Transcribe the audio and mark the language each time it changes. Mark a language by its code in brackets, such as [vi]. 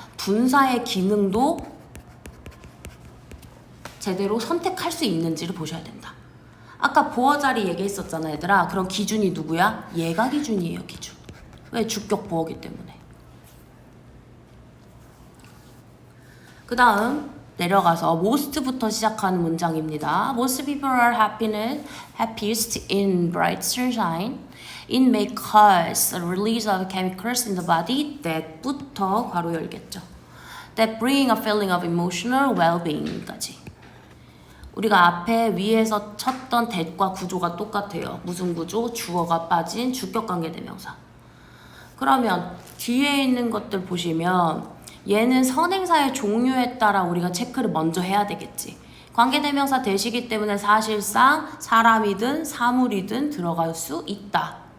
[ko] 분사의 기능도 제대로 선택할 수 있는지를 보셔야 된다. 아까 보어 자리 얘기했었잖아, 얘들아. 그럼 기준이 누구야? 얘가 기준이에요, 기준. 왜? 주격 보어기 때문에. 그 다음 내려가서 most부터 시작하는 문장입니다. [en] Most people are happiest in bright sunshine. It may cause a release of chemicals in the body that부터 [ko] 괄호 열겠죠. [en] That bring a feeling of emotional well-being까지. [ko] 우리가 앞에 위에서 쳤던 that과 구조가 똑같아요. 무슨 구조? 주어가 빠진 주격관계대명사. 그러면 뒤에 있는 것들 보시면 얘는 선행사의 종류에 따라 우리가 체크를 먼저 해야 되겠지. 관계대명사 대시기 때문에 사실상 사람이든 사물이든 들어갈 수 있다.